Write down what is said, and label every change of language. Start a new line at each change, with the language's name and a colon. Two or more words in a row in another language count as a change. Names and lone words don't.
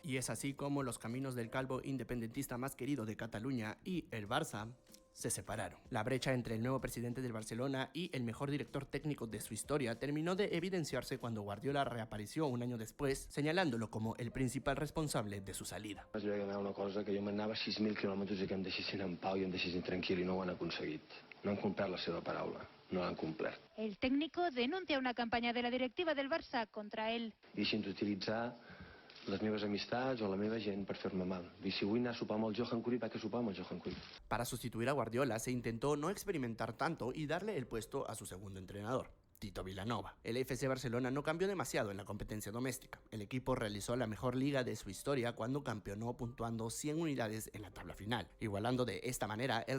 Spanish: Y es así como los caminos del calvo independentista más querido de Cataluña y el Barça se separaron. La brecha entre el nuevo presidente del Barcelona y el mejor director técnico de su historia terminó de evidenciarse cuando Guardiola reapareció un año después, señalándolo como el principal responsable de su salida.
Catalan: Vaig veure una cosa, que jo m'anava 6.000 quilòmetres i que em deixessin en pau i em deixessin tranquil, i no ho han aconseguit. No han complert la seva paraula, no l'han complert.
Spanish: El técnico denuncia una campaña de la directiva del Barça contra él.
Catalan: Deixin d'utilitzar les meves amistats o la meva gent per fer-me mal. I si vull anar a sopar amb el Johan Cruyff, vaig a sopar amb el Johan Cruyff.
Spanish: Para sustituir a Guardiola se intentó no experimentar tanto y darle el puesto a su segundo entrenador, Tito Vilanova. El FC Barcelona no cambió demasiado en la competencia doméstica. El equipo realizó la mejor liga de su historia cuando campeonó puntuando 100 unidades en la tabla final, igualando de esta manera el